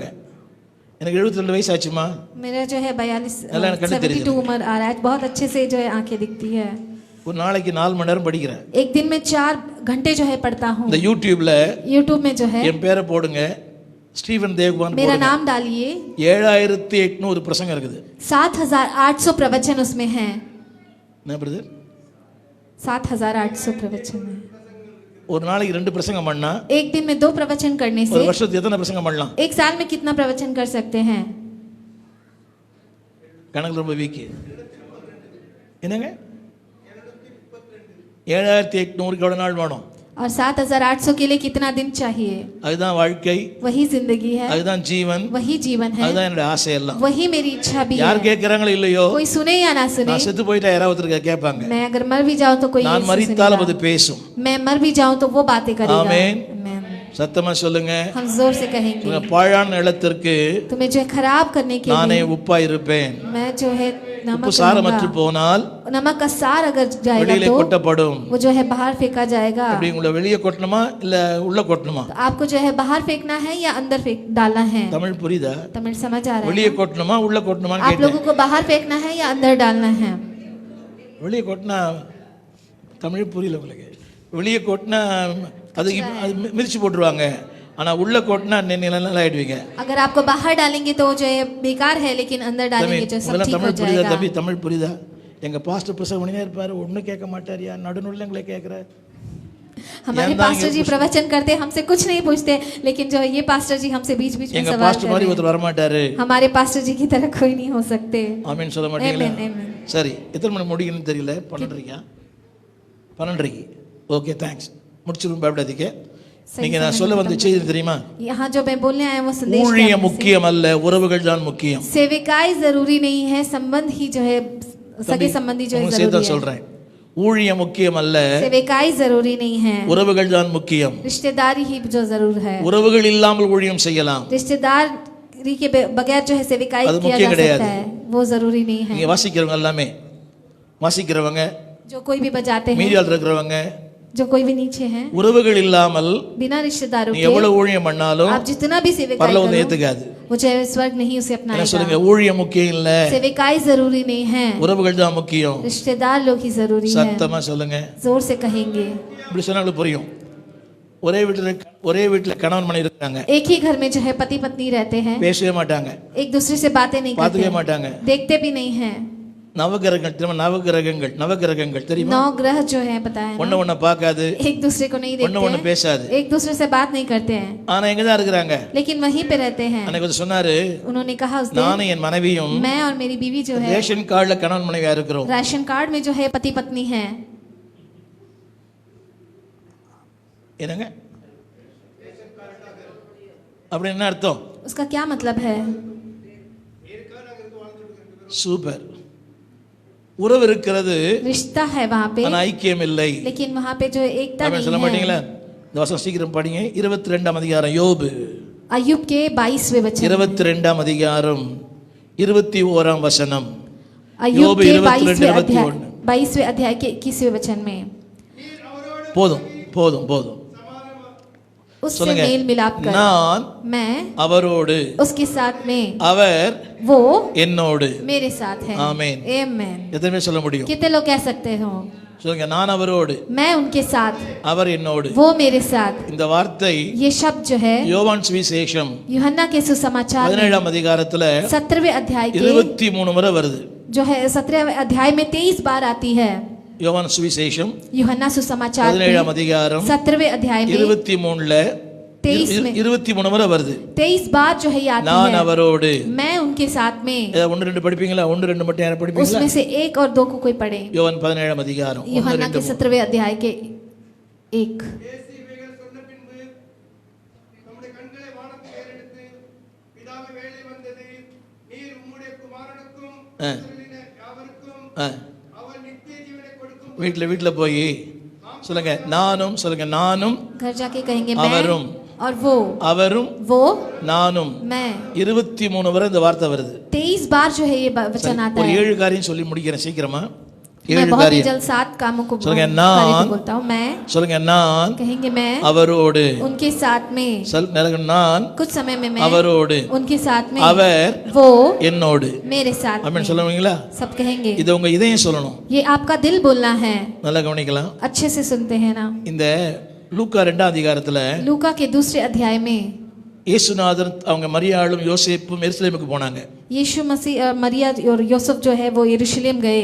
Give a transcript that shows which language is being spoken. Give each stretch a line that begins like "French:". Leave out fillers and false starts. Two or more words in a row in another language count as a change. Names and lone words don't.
Tamil: எனக்கு 72 வயசு ஆச்சுமா.
Hindi: मेरा जो है 72 72 उम्र आ रहा है, बहुत अच्छे से जो है आंखें दिखती है।
Tamil: ஒரு நாளைக்கு 4 மணி நேரம் படிக்கிறேன்.
Hindi: एक दिन में 4 घंटे जो है पढ़ता हूँ।
Tamil: இந்த யூடியூப்ல
Hindi: यूट्यूब में जो है
Tamil: என் பேரை போடுங்க, ஸ்டீவன் தேவ்குமார்
Hindi: मेरा
Tamil: போடுங்க.
Hindi: नाम डालिए,
Tamil: 7800 பிரசங்கம் இருக்குது.
Hindi: 7800 प्रवचन उसमें हैं।
Tamil: என்ன பிரதர்?
Hindi: 7800 प्रवचन है।
Tamil: ஒரு நாளைக்கு 2 பிரசங்கம் பண்ணா
Hindi: एक दिन में 2 प्रवचन करने
Tamil: ஒரு
Hindi: से
Tamil: வருஷத்துக்கு எத்தனை பிரசங்கம் பண்ணலாம்?
Hindi: एक साल में कितना प्रवचन कर सकते हैं?
Tamil: கணக்கு ரொம்ப வீக். என்னங்க 7800 எவ்வளவு நாள் வேணும்?
Hindi: और 7800 के लिए कितना दिन चाहिए?
Tamil: அதுதான் வாழ்க்கை,
Hindi: वही जिंदगी है,
Tamil: அதுதான் ஜீவன்,
Hindi: वही जीवन है,
Tamil: அதுதான் என்னோட ஆசை எல்லாம்.
Hindi: वही मेरी इच्छा भी
Tamil: யார்
Hindi: है।
Tamil: கேட்கறாங்களோ இல்லையோ,
Hindi: कोई सुने या ना सुने,
Tamil: நான் செத்து போயிட்டா யாராவது ஒருத்தர் கேட்பாங்க.
Hindi: मैं अगर मर भी जाऊं तो कोई
Tamil: நான்
Hindi: यीशु
Tamil: மரித்தாலும்
Hindi: सुनेगा।
Tamil: அது பேசும்.
Hindi: मैं मर भी जाऊं तो वो बातें करेगा। आमीन। आमीन।
Tamil: சத்தமா சொல்லுங்க.
Hindi: हम जोर से कहेंगे,
Tamil: உங்க பாழான நிலத்திற்கு
Hindi: तुम्हें जो है खराब करने के
Tamil: நானே
Hindi: लिए
Tamil: உப்பா இருப்பேன்.
Hindi: मैं जो है
Tamil: உப்பு
Hindi: नमक
Tamil: சாரமற்று
Hindi: दूंगा।
Tamil: போனால்
Hindi: नमक का सार अगर जाएगा
Tamil: வெளியிலே
Hindi: तो
Tamil: கொட்டப்படும்.
Hindi: वो जो है बाहर फेंका जाएगा।
Tamil: அப்படி உங்களை வெளியே கொட்டணுமா இல்ல உள்ள கொட்டணுமா?
Hindi: तो आपको जो है बाहर फेंकना है या अंदर फेंक डालना है?
Tamil: தமிழ் புரியுதா?
Hindi: तमिल समझ आ रहा
Tamil: வெளியே
Hindi: है?
Tamil: கொட்டணுமா உள்ள கொட்டணுமான்னு
Hindi: आप
Tamil: கேட்டேன்.
Hindi: लोगों को बाहर फेंकना है या अंदर डालना है?
Tamil: வெளியே கொட்டினா தமிழ் புரியல உங்களுக்கு. வெளியே கொட்டினா அது மிதிச்சு போட்டுருவாங்க. ஆனா உள்ள கொட்டினா நல்லா ஆயிடுவீங்க.
Hindi: अगर आपको बाहर डालेंगे तो जो है बेकार है, लेकिन अंदर डालेंगे जो सब ठीक हो
Tamil: தமிழ் புரியுதா?
Hindi: जाएगा।
Tamil: தம்பி தமிழ் புரியுதா? எங்க பாஸ்டர் பிரசங்கம் பண்ணினே இருப்பாரு, ஒண்ணும் கேட்க மாட்டாரியா, நடுநடுல எங்களை கேட்கிறார்.
Hindi: हमारे पास्टर जी प्रवचन करते हमसे कुछ नहीं पूछते, लेकिन जो ये पास्टर जी हमसे बीच बीच में
Tamil: எங்க
Hindi: सवाल
Tamil: பாஸ்டர் மாதிரி
Hindi: करते
Tamil: ஒருத்தர் வர மாட்டாரு.
Hindi: हैं। हमारे पास्टर जी की तरह कोई नहीं हो सकते।
Tamil: ஆமென் சொல்ல மாட்டீங்களா?
English: Amen, amen.
Tamil: சரி, எத்தனை மணி முடியும்னு தெரியல. 12:30.
English: okay thanks.
Tamil: முடிச்சிரும் பயப்படாதீங்க. நீங்க நான் சொல்ல வந்த செய்தி தெரியுமா?
Hindi: यहाँ जो मैं बोलने आया वो संदेश
Tamil: ஊழியம் முக்கியம் அல்ல, உறவுகள் தான் முக்கியம்.
Hindi: सेविकाई जरूरी नहीं है, संबंध ही जो है सगे संबंधी जो है
Tamil: சேர்த்து
Hindi: जरूरी है।
Tamil: சொல்றேன். ஊழியம் முக்கியம் அல்ல,
Hindi: सेविकाई जरूरी नहीं है,
Tamil: உறவுகள் தான் முக்கியம்.
Hindi: रिश्तेदारी ही जो जरूर है।
Tamil: உறவுகள் இல்லாமல் ஊழியம் செய்யலாம்.
Hindi: रिश्तेदारी के बगैर जो है सेविकाई
Tamil: அது
Hindi: किया
Tamil: முக்கியம்
Hindi: जा
Tamil: கிடையாது.
Hindi: सकता है, वो जरूरी नहीं है।
Tamil: நீங்க வாசிக்கிறவங்க எல்லாமே, வாசிக்கிறவங்க
Hindi: जो कोई भी बजाते हैं,
Tamil: மீடியால இருக்கிறவங்க,
Hindi: जो कोई भी नीचे हैं,
Tamil: உறவுகள் இல்லாமல்
Hindi: बिना रिश्तेदारों
Tamil: நீ
Hindi: के
Tamil: எவ்வளவு ஊழியம் பண்ணாலும்
Hindi: आप जितना भी सेविकाई
Tamil: பரலோகம்
Hindi: करो
Tamil: ஏத்துக்காது.
Hindi: वो चाहे स्वर्ग नहीं उसे
Tamil: என்ன
Hindi: अपनाएगा।
Tamil: சொல்லுங்க? ஊழியம் முக்கியம் இல்ல,
Hindi: सेविकाई जरूरी नहीं है,
Tamil: உறவுகள் தான் முக்கியம்.
Hindi: रिश्तेदार लोग ही जरूरी है।
Tamil: சத்தமா சொல்லுங்க.
Hindi: जोर से कहेंगे।
Tamil: இப்படி சொன்னாலும் புரியும். ஒரே வீட்டுல கணவன் மனைவி இருக்காங்க,
Hindi: एक ही घर में जो है पति पत्नी रहते हैं,
Tamil: பேசவே மாட்டாங்க,
Hindi: एक दूसरे से बातें नहीं करते
Tamil: பார்த்துக்கவே மாட்டாங்க.
Hindi: हैं, देखते भी नहीं हैं।
Tamil: நவகிரகங்கள் தெரியுமா?
Hindi: 9 ग्रह जो है पता है
Tamil: ஒண்ணு
Hindi: ना?
Tamil: ஒண்ணு பார்க்காது,
Hindi: एक दूसरे को नहीं
Tamil: ஒண்ணு ஒண்ணு
Hindi: देखते
Tamil: பேசாது.
Hindi: हैं, एक दूसरे से बात नहीं करते हैं,
Tamil: ஆனா எங்க தான் இருக்கிறாங்க?
Hindi: लेकिन वहीं पे रहते हैं।
Tamil: அன்னைக்கு வந்து சொன்னாரு,
Hindi: उन्होंने कहा उस दिन,
Tamil: நானும் என் மனைவியும்
Hindi: मैं और मेरी बीवी जो है
English: ration cardla
Tamil: கணவன் மனைவியா இருக்கிறோம்.
Hindi: राशन कार्ड में जो है पति पत्नी है।
Tamil: என்னங்க அப்படி என்ன அர்த்தம்?
Hindi: उसका क्या मतलब है?
Tamil: சூப்பர். உறவு இருக்கிறது,
Hindi: रिश्ता है वहाँ पे,
Tamil: ஆனா ஐக்கியம் இல்லை.
Hindi: लेकिन वहाँ पे जो एकता
Tamil: ஆமென் சொல்ல
Hindi: नहीं
Tamil: மாட்டீங்களா?
Hindi: है।
Tamil: இந்த வசனம் சீக்கிரம் படிங்க. 22ஆம் அதிகாரம் யோபு,
Hindi: अय्यूब के 22वें वचन,
Tamil: 22ஆம் அதிகாரம் 21ஆம் வசனம்.
Hindi: अय्यूब
Tamil: யோபு
Hindi: के 22, 22वें अध्याय के 21वें वचन में,
Tamil: போதும் போதும் போதும்.
Hindi: उससे
Tamil: சொல்லுங்க
Hindi: मेल मिलाप कर
Tamil: நான்
Hindi: मैं
Tamil: அவரோடு
Hindi: उसके साथ में
Tamil: அவர்
Hindi: वो
Tamil: என்னோடு
Hindi: मेरे साथ है
Tamil: ஆமென்.
Hindi: आमेन।
Tamil: எத்தனை பேர் சொல்ல முடியும்?
Hindi: कितने लोग कह सकते हो
Tamil: சொல்லுங்க நான் அவரோடு
Hindi: मैं उनके साथ
Tamil: அவர் என்னோடு.
Hindi: वो मेरे साथ।
Tamil: இந்த வார்த்தை
Hindi: ये शब्द जो है
Tamil: யோவான் சுவிசேஷம்
Hindi: यूहन्ना के सुसमाचार
Tamil: 17ஆம் அதிகாரத்துல
Hindi: 17वें अध्याय के
Tamil: 23 मुறை வருது.
Hindi: जो है 17वें अध्याय में 23 बार आती है।
Tamil: யோவான் சுவிசேஷம்
Hindi: यूहन्ना सुसमाचार
Tamil: 17ஆம் அதிகாரம்
Hindi: 17वें अध्याय में
Tamil: 23ல
Hindi: 23 में
Tamil: 23 முறை வருது.
Hindi: 23 बार जो है ये आती
Tamil: நான்
Hindi: है
Tamil: அவரோடு.
Hindi: मैं उनके साथ में।
Tamil: ஒன்று ரெண்டு படிப்பீங்களா? ஒன்று ரெண்டு மட்டும் யாரும் படிப்பீங்களா?
Hindi: उसमें से 1 और 2 को कोई पढ़े।
Tamil: யோவான் 17ஆம் அதிகாரம்
Hindi: यूहन्ना के 17वें अध्याय के 1।
Tamil: இயேசு இவைகள் சொன்ன பின்பு தம்முடைய கண்களை வானத்தில் ஏறெடுத்து பிதாவே வேளை வந்தது நீர் உம்முடைய குமாரனுக்கும் இஸ்ரவேலின யாவருக்கும் அவர் நித்திய ஜீவனை கொடுக்கும் வீட்ல போய் சொல்லுங்க நானும், சொல்லுங்க நானும்
Hindi: घर जाके कहेंगे
Tamil: அவரும்
Hindi: मैं और वो
Tamil: அவரும்
Hindi: वो
Tamil: நானும்
Hindi: मैं।
Tamil: 23 முறை இந்த வார்த்தை வருது.
Hindi: 23 बार जो है ये वचन आता
Tamil: ஒரு
Hindi: है।
Tamil: 7 காரியம் சொல்லி முடிக்கிறேன் சீக்கிரமா.
Hindi: मैं 7 बहुत ही
Tamil: காரியம்
Hindi: जल्द 7 कामों को
Tamil: சொல்லுங்க
Hindi: कार्य
Tamil: நான்
Hindi: को बोलता हूँ। मैं
Tamil: சொல்லுங்க நான்
Hindi: कहेंगे मैं
Tamil: அவரோடு.
Hindi: उनके साथ में।
Tamil: நான்
Hindi: कुछ समय में मैं
Tamil: அவரோடு
Hindi: उनके साथ में
Tamil: அவர்
Hindi: वो
Tamil: என்னோடு.
Hindi: मेरे साथ में।
Tamil: அப்படின்னு சொல்லுவீங்களா?
Hindi: सब कहेंगे।
Tamil: இது உங்க இதயம் சொல்லணும்.
Hindi: ये आपका दिल बोलना है।
Tamil: நல்லா கவனிக்கலாம்.
Hindi: अच्छे से सुनते हैं ना।
Tamil: இந்த லூக்கா 2ஆம் அதிகாரத்துல
Hindi: लूका के दूसरे अध्याय में
Tamil: இயேசுநாதர் அவங்க மரியாளும் யோசேப்பும் எருசலேமுக்கு போனாங்க.
Hindi: यीशु मसीह मरिया और यूसुफ जो है वो यरूशलेम गए